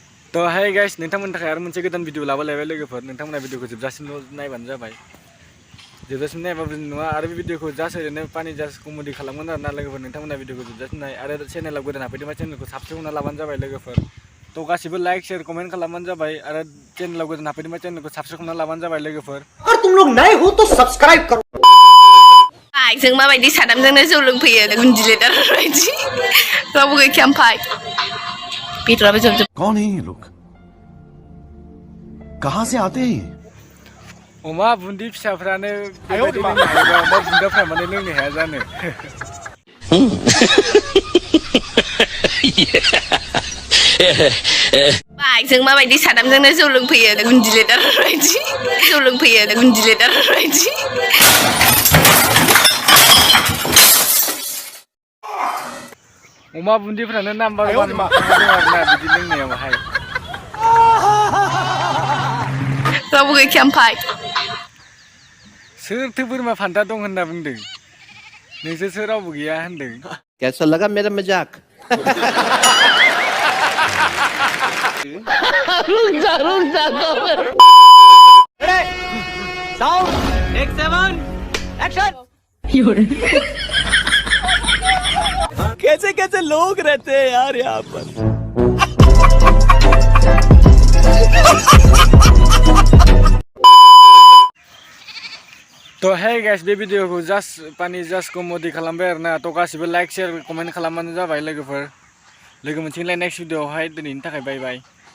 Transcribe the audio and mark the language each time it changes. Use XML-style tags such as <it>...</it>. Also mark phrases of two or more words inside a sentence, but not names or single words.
<brx>तो</brx> <en>hi guys</en> <brx>नोंथांमोननि थाखाय आरो मोनसे गोदान भिडिअ लाबोलायबाय लोगोफोर नोंथांमोना भिडिअखौ जोबजासिम नायबानो जाबाय जोबजासिम नायबाबो नङा आरो बे भिडिअखौ जास्ट ओरैनो पानि</brx> <en>just comedy</en> <brx>खालामगोन आरो ना लोगोफोर नोंथांमोना भिडिअखौ जोबजासिम नाय आरो चेनेलाव गोदान हाबफैदोंबा चेनेलखौ साबस्क्राइब खालामना लाबानो जाबाय लोगोफोर तो गासिबो</brx> <en>like share comment</en> <brx>खालामबानो जाबाय आरो चेनेलाव गोदान हाबफैदोंबा चेनेलखौ साबस्क्राइब खालामना लाबानो जाबाय लोगोफोर</brx> <hi>अगर तुम लोग नए हो तो सब्सक्राइब करो</hi> <brx>जों माबायदि सादामजोंनो जौ लोंफैयो गुन्दिलेदार बायदि रावबो गैखाया ओमफ्राय बेदराबो जोबजोब</brx> <hi>कौन है ये लोग कहां से आते हैं</hi> <brx>अमा बुन्दि फिसाफ्रानो बेबायदि लोंनो हायोबा अमा बुन्दाफ्रा माने लोंनो हाया जानो जों माबायदि सादामजोंनो जौ लोंफैयो गुन्दिलेदार बायदि जौ लोंफैयो गुन्दिलेदार बायदि अमा बुन्दिफ्रानो नाम्बार 1 दं आरोना बिदि लोंनायावहाय रावबो गैखाया ओमफ्राय सोरथो बोरमा फान्था दं होनना बुंदों नोंसोरसो रावबो गैया होनदों</brx> <hi>कैसा लगा मेरा मजाक रुक जा</hi> <en>sound take 7 action</en> <hi>कैसे कैसे लोग रहते हैं यार यहाँ पर</hi> <brx>तो है गाइस बे भिडिअखौ जास्ट पानि</brx> <en>just comedy</en> <brx>खालामबाय आरोना तो गासिबो</brx> <en>like share comment</en> <brx>खालामबानो जाबाय लोगोफोर लोगो मोनसिगोनलाय नेक्स्ट भिडिअआवहाय दिनैनि थाखाय</brx> <en>bye bye.</en>